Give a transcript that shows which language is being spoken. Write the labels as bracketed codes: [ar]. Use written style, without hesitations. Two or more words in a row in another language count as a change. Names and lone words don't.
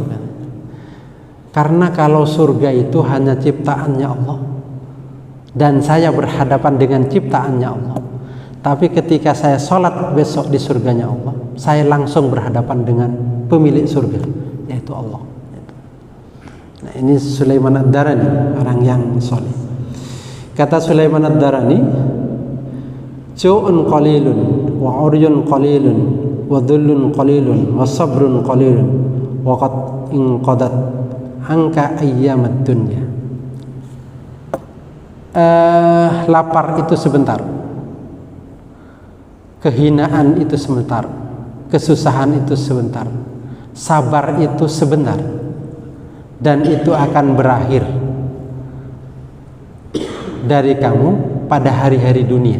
[id] Karena kalau surga itu hanya ciptaannya Allah dan saya berhadapan dengan ciptaannya Allah, tapi ketika saya sholat besok di surganya Allah, saya langsung berhadapan dengan pemilik surga, yaitu Allah. Nah, ini Sulaiman Ad-Darani, orang yang soleh. Kata Sulaiman Ad-Darani, [ar] جوع قليل وعري قليل وذل قليل وصبر قليل وقد انقضت عنك أيام الدنيا. [id] Lapar itu sebentar, kehinaan itu sebentar, kesusahan itu sebentar, sabar itu sebentar, dan itu akan berakhir dari kamu pada hari-hari dunia.